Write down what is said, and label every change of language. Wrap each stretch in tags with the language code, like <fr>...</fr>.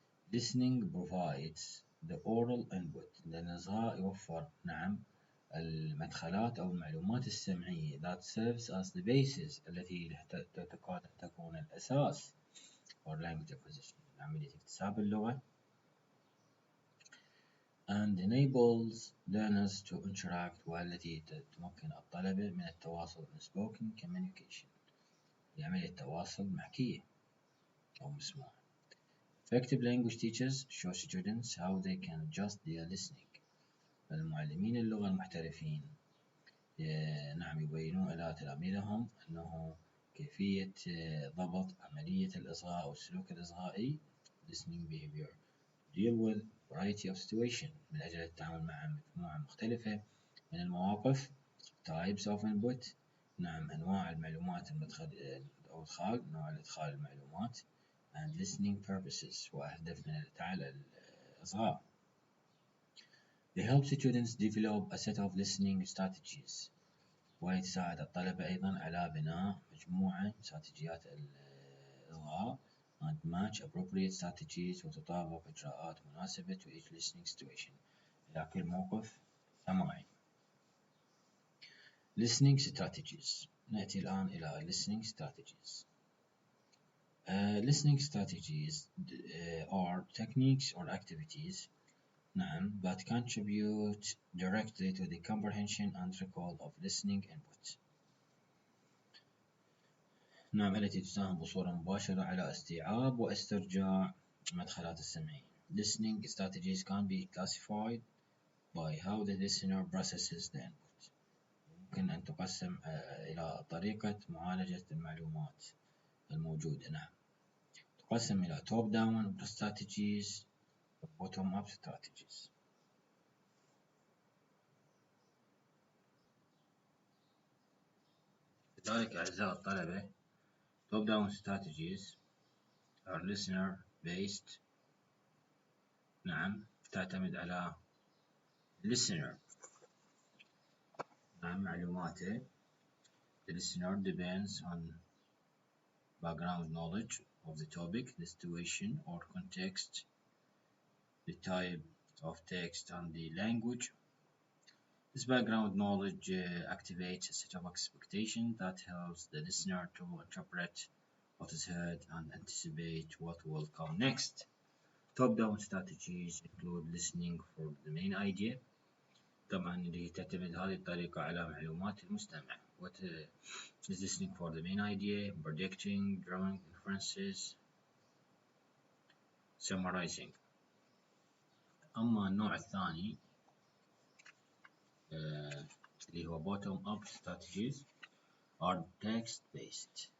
<en>listening provides the oral input</en> <ar>لأن الإصغاء يوفر المدخلات أو المعلومات السمعية</ar> <en>that serves as the basis</en> <ar>التي تكاد تكون الأساس</ar> <en>for language acquisition</en> <ar>عملية اكتساب اللغة</ar> <en>and enables learners to interact</en> <ar>والتي تمكن الطلبة من التواصل</ar> <en>spoken communication</en> <ar>لعملية تواصل محكية أو مسموع.</ar> <en>Effective language teachers show students how they can adjust their listening.</en> <ar>المعلمين اللغة المحترفين يبينون إلى تلاميذهم أنه كيفية ضبط عملية الإصغاء أو السلوك الإصغائي</ar> <en>listening behavior deal with variety of situation</en> <ar>من أجل التعامل مع مجموعة مختلفة من المواقف</ar> <en>types of input</en> <ar>أنواع المعلومات أو إدخال نوع الإدخال المعلومات</ar> <en>and listening purposes</en> <ar>وأهداف من الإصغاء.</ar> <en>They help students develop a set of listening strategies</en> <ar>ويتساعد الطلبة أيضا على بناء مجموعة استراتيجيات الإصغاء</ar> <en>and match appropriate strategies</en> <ar>وتطابق إجراءات مناسبة</ar> <en>to each listening situation</en> <ar>إلى كل موقف سماعي.</ar> <en>Listening strategies.</en> <ar>نأتي الآن إلى listening strategies.</ar> <en>Listening strategies are techniques or activities that contribute directly to the comprehension and recall of listening input.</en> <ar>التي تساهم بصورة مباشرة على استيعاب واسترجاع مدخلات السمعية.</ar> <en>Listening strategies can be classified by how the listener processes the input.</en> <ar>ممكن أن تقسم إلى طريقة معالجة المعلومات الموجودة. تقسم إلى top down strategies و bottom up strategies. لذلك أعزائي الطلبة</ar> <en>top down strategies are listener based</en> <ar>تعتمد على</ar> <en>listener</en> <ar>معلوماته.</ar> <en>The listener depends on background knowledge of the topic, the situation or context, the type of text and the language. This background knowledge activates a set of expectations that helps the listener to interpret what is heard and anticipate what will come next. Top-down strategies include listening for the main idea.</en> <ar>طبعا اللي تعتمد هذه الطريقة على معلومات المستمع.</ar> <en>What is listening for the main idea, predicting, drawing inferences, summarizing.</en> <ar>أما النوع الثاني اللي هو</ar> <en>bottom up strategies are text based.</en>